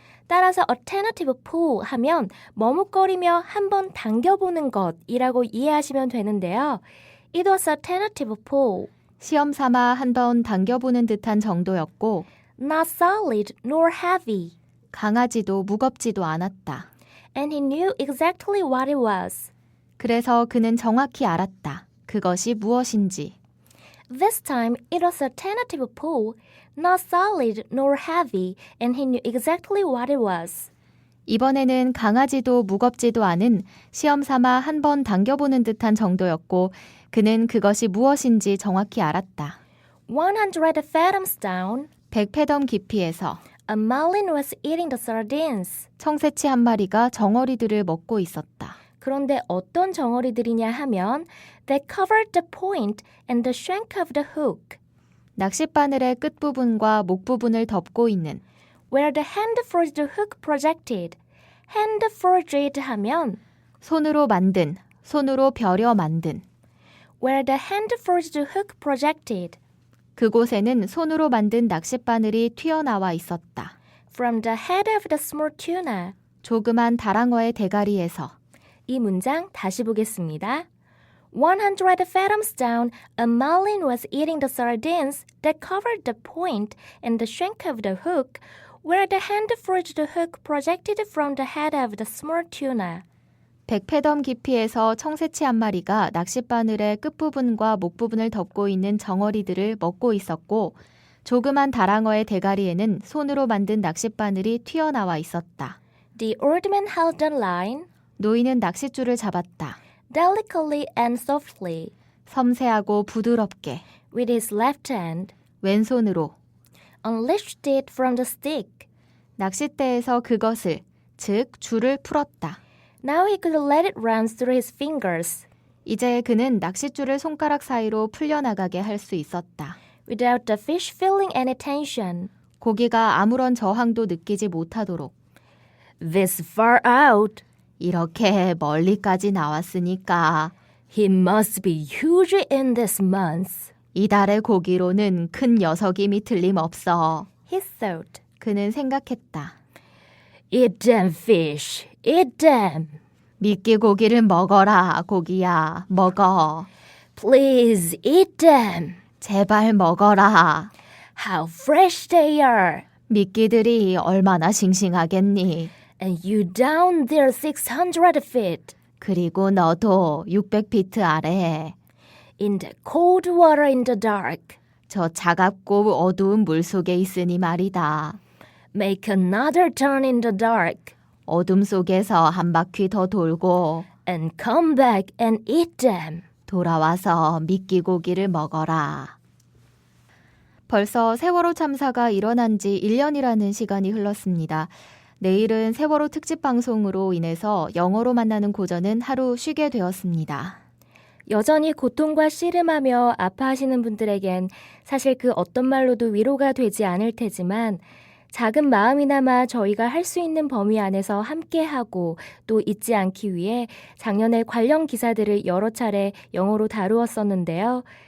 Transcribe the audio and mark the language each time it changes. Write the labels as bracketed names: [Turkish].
[Korean] 따라서 [English] a tentative pull [Korean] 하면 머뭇거리며 한번 당겨보는 것이라고 이해하시면 되는데요. [English] It was a tentative pull. [Korean] 시험 삼아 한번 당겨보는 듯한 정도였고 [English] Not solid nor heavy. [Korean] 강하지도 무겁지도 않았다. [English] And he knew exactly what it was. [Korean] 그래서 그는 정확히 알았다. 그것이 무엇인지. [English] This time it was a tentative pull, not solid nor heavy, and he knew exactly what it was. [Korean] 이번에는 강하지도 무겁지도 않은 시험 삼아 한번 당겨보는 듯한 정도였고 그는 그것이 무엇인지 정확히 알았다. [English] 100 fathoms down, [Korean] 100페덤 깊이에서 [English] a marlin was eating the sardines. [Korean] 청새치 한 마리가 정어리들을 먹고 있었다. 그런데 어떤 정어리들이냐 하면 [English] they covered the point and the shank of the hook. [Korean] 낚싯바늘의 끝부분과 목부분을 덮고 있는 [English] Where the hand forged hook projected. hand forged 하면 [Korean] 손으로 만든, 손으로 벼려 만든 [English] Where the hand forged hook projected. [Korean] 그곳에는 손으로 만든 낚싯바늘이 튀어나와 있었다. [English] From the head of the small tuna. [Korean] 조그만 다랑어의 대가리에서 이 문장 다시 보겠습니다. [English] 100 fathoms down, a marlin was eating the sardines that covered the point and the shank of the hook, where the hand forged hook projected from the head of the small tuna. [Korean] 100페덤 깊이에서 청새치 한 마리가 낚싯바늘의 끝부분과 목부분을 덮고 있는 정어리들을 먹고 있었고 조그만 다랑어의 대가리에는 손으로 만든 낚싯바늘이 튀어나와 있었다. [English] The old man held the line [Korean] 노인은 낚싯줄을 잡았다. [English] delicately and softly [Korean] 섬세하고 부드럽게 [English] with his left hand, [Korean] 왼손으로 [English] unleashed it from the stick. [Korean] 낚싯대에서 그것을, 즉 줄을 풀었다. [English] Now he could let it run through his fingers [Korean] 이제 그는 낚싯줄을 손가락 사이로 풀려나가게 할 수 있었다. [English] without the fish feeling any tension. [Korean] 고기가 아무런 저항도 느끼지 못하도록. [English] This far out, [Korean] 이렇게 멀리까지 나왔으니까 [English] he must be huge in this month, [Korean] 이달의 고기로는 큰 녀석임이 틀림없어. [English] he thought. [Korean] 그는 생각했다. [English] Eat them, fish, eat them. [Korean] 미끼 고기를 먹어라, 고기야. 먹어. [English] Please eat them. [Korean] 제발 먹어라. [English] How fresh they are. [Korean] 미끼들이 얼마나 싱싱하겠니. [English] And you down there 600 feet. [Korean] 그리고 너도 600피트 아래에 [English] In the cold water in the dark. [Korean] 저 차갑고 어두운 물속에 있으니 말이다. [English] Make another turn in the dark. [Korean] 어둠 속에서 한 바퀴 더 돌고 [English] And come back and eat them. [Korean] 돌아와서 미끼 고기를 먹어라. 벌써 세월호 참사가 일어난 지 1년이라는 시간이 흘렀습니다. 내일은 세월호 특집 방송으로 인해서 영어로 만나는 고전은 하루 쉬게 되었습니다. 여전히 고통과 씨름하며 아파하시는 분들에겐 사실 그 어떤 말로도 위로가 되지 않을 테지만 작은 마음이나마 저희가 할 수 있는 범위 안에서 함께하고 또 잊지 않기 위해 작년에 관련 기사들을 여러 차례 영어로 다루었었는데요.